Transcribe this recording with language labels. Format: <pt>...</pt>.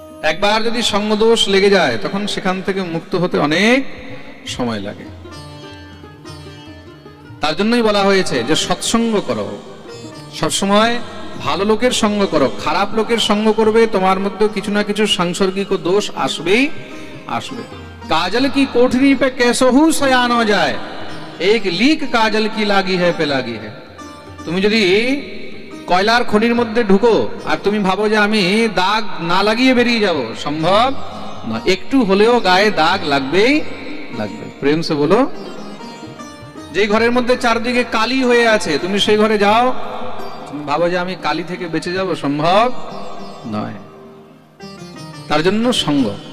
<bn>একবার যদি সঙ্গদোষ লেগে যায় তখন সেখান থেকে মুক্ত হতে অনেক সময় লাগে। তার জন্যই বলা হয়েছে যে সৎসঙ্গ করো, সবসময় ভালো লোকের সঙ্গ করো। খারাপ লোকের সঙ্গ করবে, তোমার মধ্যে কিছু না কিছু সাংসর্গিক দোষ আসবেই আসবে।</bn> <hi>काजल की कोठरी पे कैसहू सयान हो जाए, एक लीक काजल की लागी है पे लागी है।</hi> <bn>তুমি যদি কয়লার খনির মধ্যে ঢুকো আর তুমি ভাবো যে আমি দাগ না লাগিয়ে বেরিয়ে যাব, সম্ভব না। একটু হলেও গায়ে দাগ লাগবেই লাগবে।</bn> <hi>প্রেম সে বলো।</hi> <bn>যে ঘরের মধ্যে চারদিকে কালি হয়ে আছে, তুমি সেই ঘরে যাও, তুমি ভাবো যে আমি কালি থেকে বেঁচে যাব, সম্ভব নয়। তার জন্য সঙ্গ।</bn>